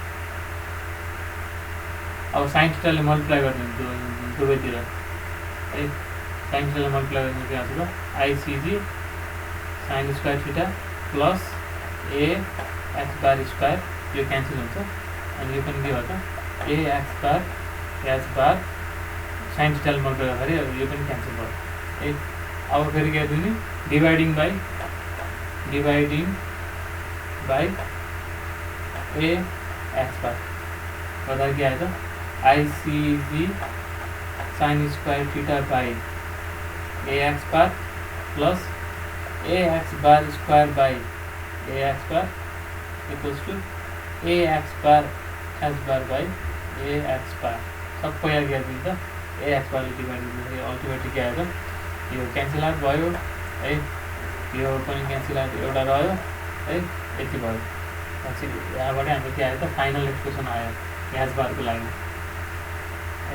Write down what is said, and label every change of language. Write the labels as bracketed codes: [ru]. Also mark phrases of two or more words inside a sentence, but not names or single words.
[ne] अब [en] sine theta multiply [ne] गरिदिनु दुवैतिर है, [en] sine theta multiply [ne] गरिदिनु के आउँछ त [en] ICG sine square theta plus A x bar square [ne] यो क्यान्सल हुन्छ अनि यो पनि के हो त [en] A x bar h bar sine theta multiply [ne] गर्दाखेरि यो पनि क्यान्सल भयो है। अब फेरि के दिने [en] dividing by A x bar [ne] गर्दा के आयो त [en] ICG sine square theta by A x bar plus A x bar square by A x bar equals to A x bar h bar by A x bar [ne] सबै यहाँ गरिदिन्छ [en] A x bar divide [ne] गर्दाखेरि अल्टिमेटली के आयो त यो [en] cancel out [ne] भयो है, यो पनि [en] cancel out [ne] एउटा रह्यो है यति भयो। पछि यहाँबाट हाम्रो के आयो त [en] final expression [ne] आयो [en] h bar [ne] लागि है।